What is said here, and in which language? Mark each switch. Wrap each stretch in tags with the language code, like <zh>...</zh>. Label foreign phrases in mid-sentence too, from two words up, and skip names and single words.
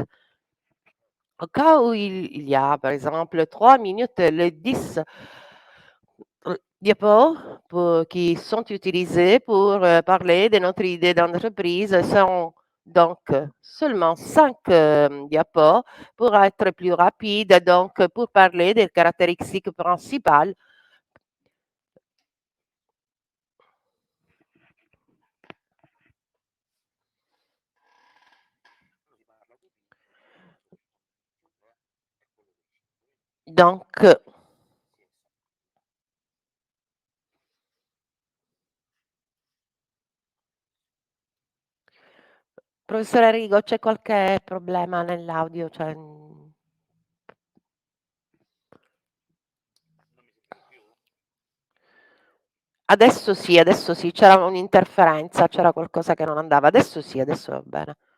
<fr>Au cas où il y a, par exemple, 3 minutes, les 10 diapos qui sont utilisés pour parler de notre idée d'entreprise sont donc seulement 5 diapos pour être plus rapide, donc pour parler des caractéristiques principales. Donc,</fr> <it>professore Rigo, c'è qualche problema nell'audio? Cioè, adesso sì, c'era un'interferenza, c'era qualcosa che non andava. Adesso sì, adesso va bene.</it>